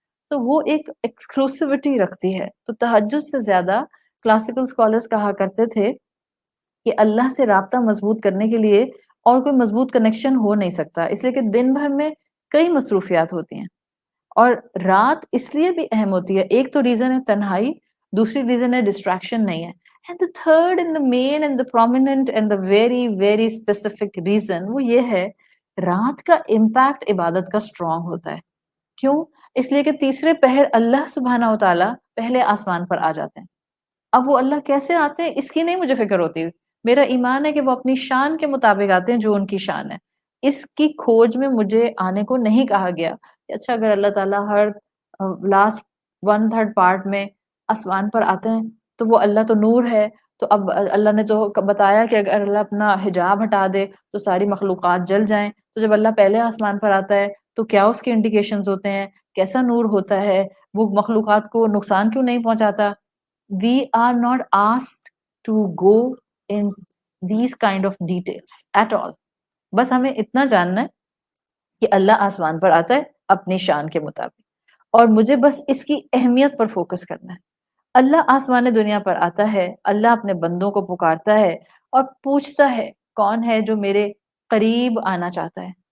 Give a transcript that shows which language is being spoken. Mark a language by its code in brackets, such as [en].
[ur] تو وہ ایک ایکسکلوسیوٹی رکھتی ہے. تو تہجد سے زیادہ کلاسیکل اسکالرس کہا کرتے تھے کہ اللہ سے رابطہ مضبوط کرنے کے لیے اور کوئی مضبوط کنیکشن ہو نہیں سکتا، اس لیے کہ دن بھر میں کئی مصروفیات ہوتی ہیں اور رات اس لیے بھی اہم ہوتی ہے. ایک تو ریزن ہے تنہائی، دوسری ریزن ہے ڈسٹریکشن نہیں ہے. [en] and the third and the main and the prominent and the very very specific reason [ur] وہ یہ ہے رات کا امپیکٹ عبادت کا اسٹرانگ ہوتا ہے. کیوں؟ اس لیے کہ تیسرے پہر اللہ سبحانہ و تعالیٰ پہلے آسمان پر آ جاتے ہیں. اب وہ اللہ کیسے آتے ہیں اس کی نہیں مجھے فکر ہوتی، میرا ایمان ہے کہ وہ اپنی شان کے مطابق آتے ہیں جو ان کی شان ہے. اس کی کھوج میں مجھے آنے کو نہیں کہا گیا کہ اچھا اگر اللہ تعالیٰ ہر لاسٹ 1/3 پارٹ میں آسمان پر آتے ہیں تو وہ اللہ تو نور ہے، تو اب اللہ نے تو بتایا کہ اگر اللہ اپنا حجاب ہٹا دے تو ساری مخلوقات جل جائیں. تو جب اللہ پہلے آسمان پر آتا ہے تو کیا اس کے انڈیکیشنز ہوتے ہیں، کیسا نور ہوتا ہے، وہ مخلوقات کو نقصان کیوں نہیں پہنچاتا. [en] We are not asked to go in these kind of details at all. [ur] بس ہمیں اتنا جاننا ہے کہ اللہ آسمان پر آتا ہے اپنی شان کے مطابق اور مجھے بس اس کی اہمیت پر فوکس کرنا ہے. اللہ آسمان دنیا پر آتا ہے، اللہ اپنے بندوں کو پکارتا ہے اور پوچھتا ہے کون ہے جو میرے قریب آنا چاہتا ہے.